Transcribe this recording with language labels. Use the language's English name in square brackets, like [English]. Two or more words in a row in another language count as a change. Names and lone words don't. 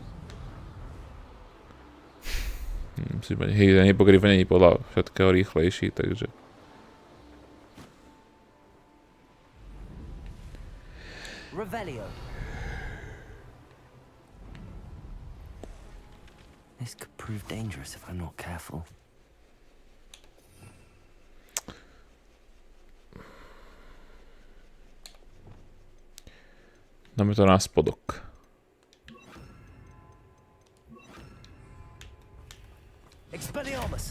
[Slovak] Hypogryf není podľa všetkého rýchlejší, takže... Revelio. [English] This could prove dangerous if I'm not careful. [Slovak] Dáme to na spodok. Expelliarmus.